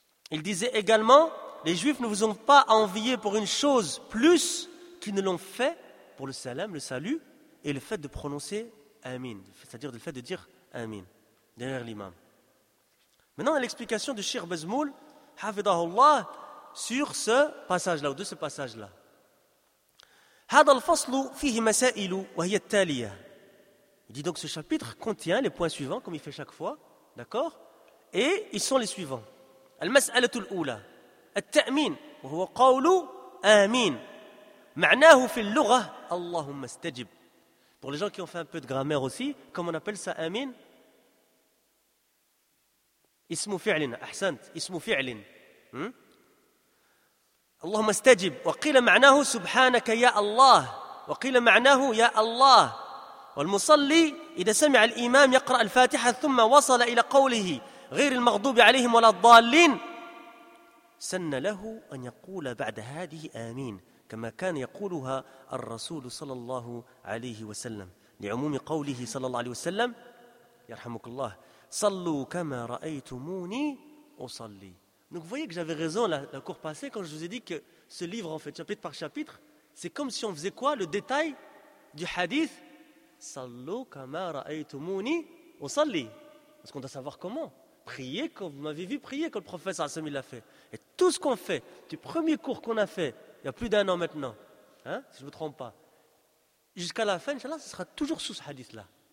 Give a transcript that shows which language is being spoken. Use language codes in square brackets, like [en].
[fr] Il disait également, les juifs ne vous ont pas envié pour une chose plus qu'ils ne l'ont fait pour le salam, le salut, et le fait de prononcer Amin. C'est-à-dire le fait de dire Amin derrière l'imam. Maintenant, l'explication de Cheikh Bezmoul, hafidahullah, sur ce passage-là ou de ce passage-là. [ar] هذا الفصل فيه مسائل وهي التالية. [fr] Il dit donc ce chapitre contient les points suivants comme il fait chaque fois, d'accord? Et ils sont les suivants. [ar] المسألة الأولى التأمين وهو قول آمين معناه في اللغة اللهم استجب. [fr] Pour les gens qui ont fait un peu de grammaire aussi, comment on appelle ça آمين? [ar] اسم فعل أحسنت اسم فعل. اللهم استجب وقيل معناه سبحانك يا الله وقيل معناه يا الله والمصلي إذا سمع الإمام يقرأ الفاتحة ثم وصل إلى قوله غير المغضوب عليهم ولا الضالين سن له أن يقول بعد هذه آمين كما كان يقولها الرسول صلى الله عليه وسلم لعموم قوله صلى الله عليه وسلم يرحمك الله صلوا كما رأيتموني أصلي. [fr] Donc vous voyez que j'avais raison la cour passée quand je vous ai dit que ce livre, en fait, chapitre par chapitre, c'est comme si on faisait quoi? Le détail du hadith. [ar] Sallu kama ra'aytumuni wa salli. [fr] Parce qu'on doit savoir comment. Prier comme vous m'avez vu prier, comme le prophète sallallahu alayhi wa sallam l'a fait. Et tout ce qu'on fait, du premier cours qu'on a fait, il y a plus d'un an maintenant, hein, si je ne me trompe pas, jusqu'à la fin, inchallah, ce sera toujours sous ce hadith-là.